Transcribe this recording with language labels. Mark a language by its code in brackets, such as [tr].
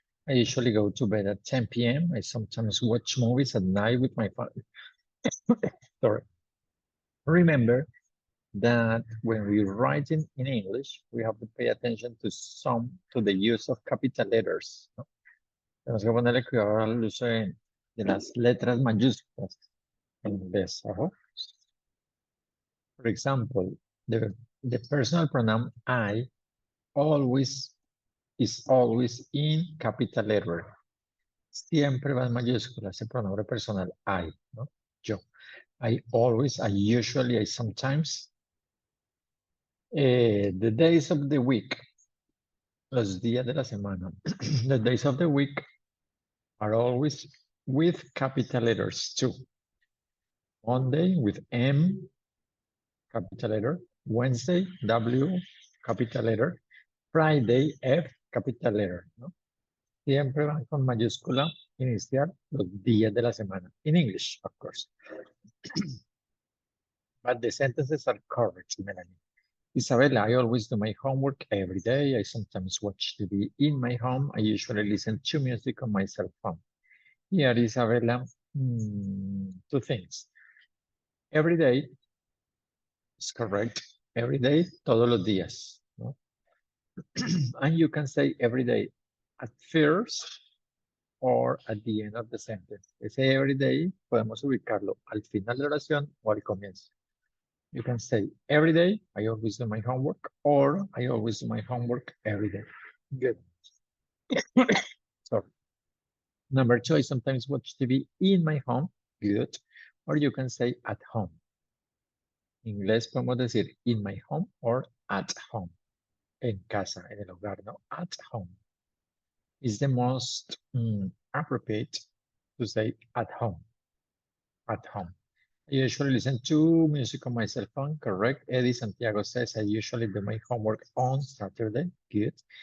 [en] I usually go to bed at 10 p.m. I sometimes watch movies at night with my family. Sorry. Remember that when we write in English, we have to pay attention to the use of capital letters, ¿no? [es] Tenemos que ponerle cuidado al uso de las letras mayúsculas en inglés. [en] For example, the personal pronoun I is always in capital letter. [es] Siempre va en mayúsculas el pronombre personal I, ¿no? Yo. [en] I always, I usually, I sometimes. The days of the week. [es] Los días de la semana. [en] The days of the week are always with capital letters too. Monday with M, capital letter. Wednesday, W, capital letter. Friday, F, capital letter, [es] ¿no? Siempre van con mayúscula inicial los días de la semana. [en] In English, of course. But the sentences are correct, Melanie. Isabella, I always do my homework every day. I sometimes watch TV in my home. I usually listen to music on my cell phone. Here, Isabella, two things. Every day is correct. [es] Every day, todos los días. ¿No? [en] And you can say every day at first or at the end of the sentence. [es] Ese every day podemos ubicarlo al final de la oración o al comienzo. You can say every day, I always do my homework, or I always do my homework every day. Good. Sorry. Number two, I sometimes watch TV in my home. Good. Or you can say at home. En inglés podemos decir [en] in my home or at home. [es] En casa, en el hogar, no? [en] At home. Is the most appropriate to say at home. At home. I usually listen to music on my cell phone, correct. Eddie Santiago says I usually do my homework on Saturday, good.